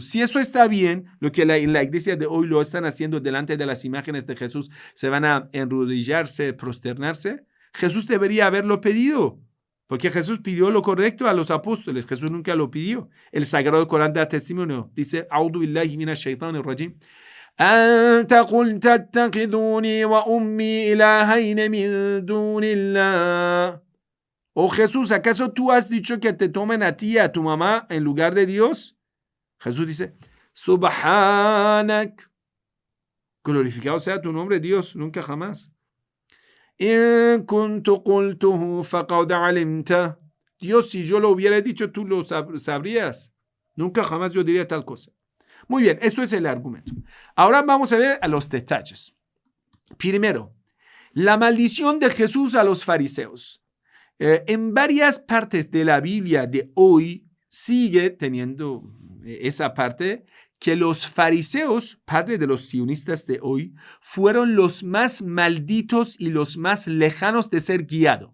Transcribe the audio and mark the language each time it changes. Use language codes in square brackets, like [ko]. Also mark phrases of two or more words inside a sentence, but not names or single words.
[es] Si eso está bien, lo que en la iglesia de hoy lo están haciendo delante de las imágenes de Jesús, se van a enrodillarse, prosternarse, Jesús debería haberlo pedido. Porque Jesús pidió lo correcto a los apóstoles. Jesús nunca lo pidió. El Sagrado Corán da testimonio. Dice, [ar] أعوذ بالله من الشيطان الرجيم. أنت قلت اتخذوني وأمي إلهين من دون الله. [es] Oh Jesús, ¿acaso tú has dicho que te tomen a ti y a tu mamá en lugar de Dios? Jesús dice, Subhanak. Glorificado sea tu nombre, Dios, nunca jamás. [ar] إن كنت قلته فقد علمت. [es] Dios, si yo lo hubiera dicho, tú lo sabrías. Nunca jamás yo diría tal cosa. Muy bien, esto es el argumento. Ahora vamos a ver a los detalles. Primero, la maldición de Jesús a los fariseos. En varias partes de la Biblia de hoy sigue teniendo esa parte que los fariseos, padres de los sionistas de hoy, fueron los más malditos y los más lejanos de ser guiados.